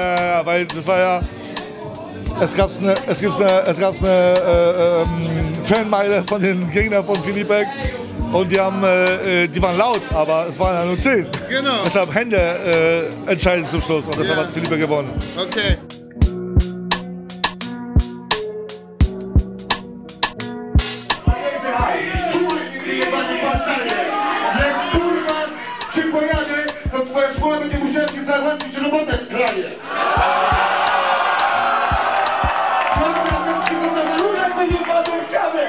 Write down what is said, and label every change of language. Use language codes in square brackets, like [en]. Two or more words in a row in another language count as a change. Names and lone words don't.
[de] Ja, weil das war ja, es gab eine Fanmeile von den Gegnern von FILIPEK und die waren laut, aber es waren ja nur 10. Genau. Deshalb Hände entscheiden zum Schluss und deshalb hat FILIPEK gewonnen. Okay. [pl] Twoja szkoła będzie musiała ci załatwić robotę w kraju. Przygotowuję te jebane chamy!